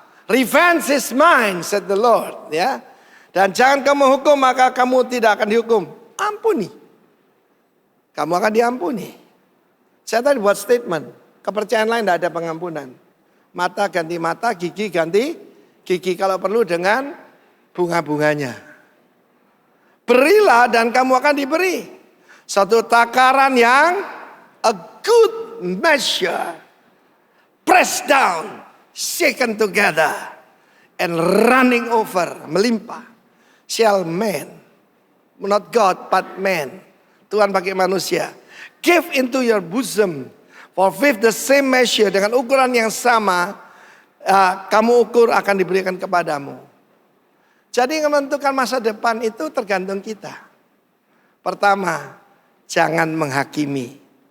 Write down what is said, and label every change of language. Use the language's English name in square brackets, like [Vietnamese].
[English] Revenge is mine, said the Lord. [Indonesian] Ya. Dan jangan kamu hukum, maka kamu tidak akan dihukum. Ampuni. Kamu akan diampuni. Saya tadi buat statement. Kepercayaan lain tidak ada pengampunan. Mata ganti mata, gigi ganti gigi. Kalau perlu dengan bunga-bunganya. Berilah dan kamu akan diberi. Satu takaran yang [English] a good measure. Pressed down, shaken together, and running over. [Indonesian] Melimpah. [English] Shall man, not God but man. [Indonesian] Tuhan pakai manusia. [English] Give into your bosom. For with the same measure, [Indonesian] dengan ukuran yang sama, kamu ukur akan diberikan kepadamu. Jadi menentukan masa depan itu tergantung kita. Pertama, jangan menghakimi.